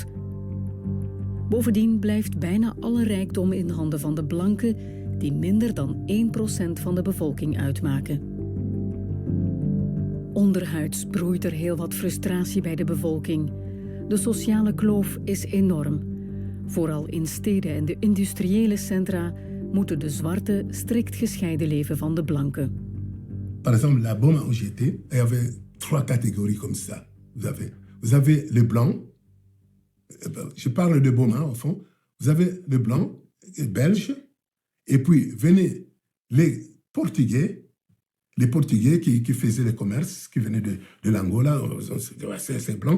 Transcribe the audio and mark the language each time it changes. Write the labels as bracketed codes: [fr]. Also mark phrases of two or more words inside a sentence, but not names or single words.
[nl] Bovendien blijft bijna alle rijkdom in handen van de blanken, die minder dan 1% van de bevolking uitmaken. Onderhuids broeit er heel wat frustratie bij de bevolking. De sociale kloof is enorm. Vooral in steden en de industriële centra moeten de zwarten strikt gescheiden leven van de blanken. [fr] Par exemple, la Boma où j'étais, il y avait 3 catégories comme ça. Vous avez les blancs, je parle de Boma au fond, vous avez les blancs, les belges, et puis venaient les Portugais qui faisaient le commerce, qui venaient de l'Angola, c'est blanc.